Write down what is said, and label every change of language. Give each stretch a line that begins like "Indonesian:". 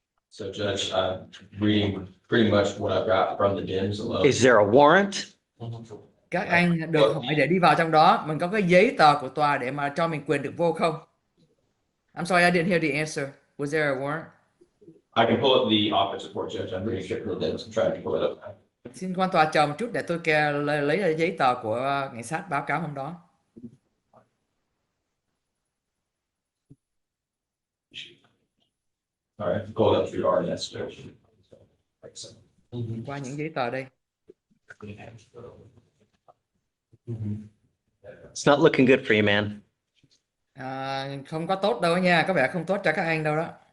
English: So Judge, I'm reading pretty much what I've got from the DIMS alone. Is there a warrant?
Vietnamese: Các anh được hỏi để đi vào trong đó, mình có cái giấy tờ của tòa để mà cho mình quyền được vô không?
English: I'm sorry, I didn't hear the answer. Was there a warrant? I can pull up the office report, Judge. I'm reading straight from the DIMS. I'm trying to pull it up now.
Vietnamese: Xin quan tòa chờ một chút để tôi lấy ra giấy tờ của cảnh sát báo cáo hôm đó.
English: All right, pull it up through RNS, Judge.
Vietnamese: Qua những giấy tờ đây.
English: It's not looking good for you, man.
Vietnamese: Không có tốt đâu nha, có vẻ không tốt cho các anh đâu đó.